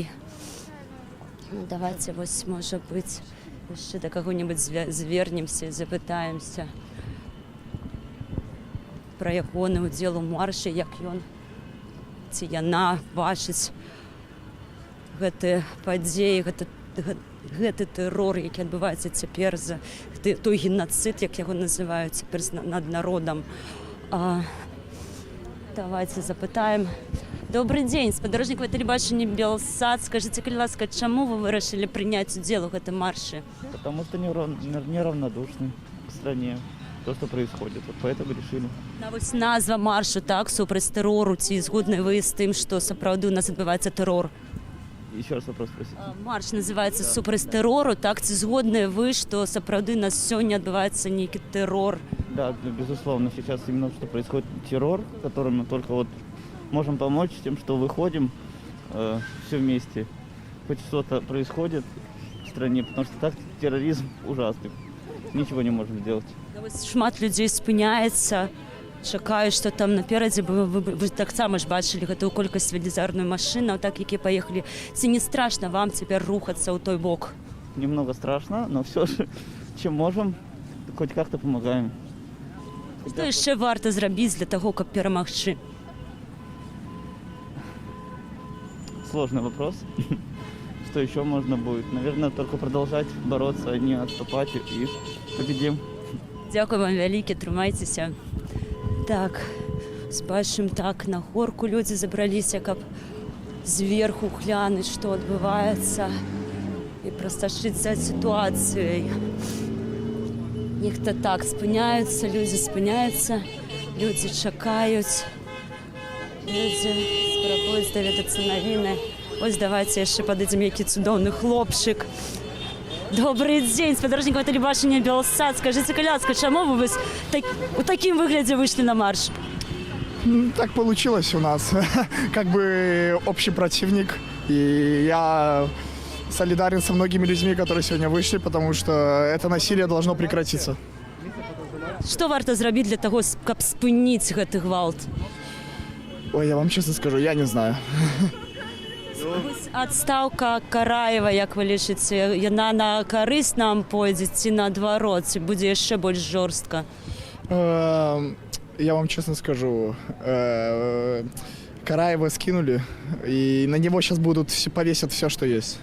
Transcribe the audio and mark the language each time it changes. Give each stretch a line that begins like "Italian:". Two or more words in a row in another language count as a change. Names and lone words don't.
Belarusian: Давайте, вось, можа быць, яшчэ да каго-небудзь звернемся, запытаемся пра ягоны ўдзел у маршы, як ён ці яна бачыць гэтыя падзеі, гэты тэрор, які адбываецца цяпер, за той геноцид, як яго называюць цяпер над народам. Давайте запытаем. Добрый дзень, спадарожнікаў тэлебачання Белсад. Скажите, калі ласка, чаму вы вырашылі прыняць удзел у гэтым маршы?
Russian: Потому что неравнодушны к стране. То, что происходит. Вот поэтому решили.
Belarusian: Вось назва маршу, так, супраць тэрору. Ці згодны вы з тым, што сапраўды у нас адбываецца тэрор?
Russian: Еще раз вопрос спросите. Марш называется
Belarusian: супраць тэрору, так, ці згодны вы, што сапраўды у нас сёння адбываецца нейкі тэрор?
Russian: Да, безусловно, сейчас именно что происходит террор, которым только вот можем помочь тем, что выходим все вместе. Хоть что-то происходит в стране, потому что так терроризм ужасный. Ничего не можем сделать.
Belarusian: Шмат людей спыняецца, чакаюць, што там наперадзе вы таксама ж бачылі гэтую колькасць велізарную машынаў, так які паехалі. Ці не страшна вам цяпер рухацца ў той бок?
Russian: Немного страшно, но все же, чем можем, хоть как-то помогаем.
Belarusian: Што яшчэ варта зрабіць для таго, каб перамагчы?
Russian: Сложный вопрос. Что еще можно будет? Наверное, только продолжать бороться, не отступать и победим.
Belarusian: Дзякуй вам вялікі, трымайцеся. Так, бачым, так, на горку людзі забраліся, каб зверху глянуць, што адбываецца, і прасташыць за сітуацыяй. Нехта так спыняюцца, людзі чакаюць, людзі спрабуюць даведацца навіны. Ось давайте яшчэ падыдзем, які цудоўны хлопчык. Добрый дзень, спадарожнікаў тэлебачання Белсад. Скажыце, каляска, чаму вы у такім выглядзе выйшлі на марш?
Russian: Так получилось у нас. Как бы общий противник. И я солидарен со многими людьми, которые сегодня вышли, потому что это насилие должно прекратиться.
Belarusian: Што варта зрабіць для таго, каб спыніць гэты гвалт?
Russian: Ой, я вам честно скажу, я не знаю.
Belarusian: Адстаўка Караева, як вы лічыце, яна на карысць нам пойдзе ці наадварот, ці будзе яшчэ больш жорстка?
Russian: Я вам честно скажу, Караева скинули, и на него сейчас повесят все, что есть.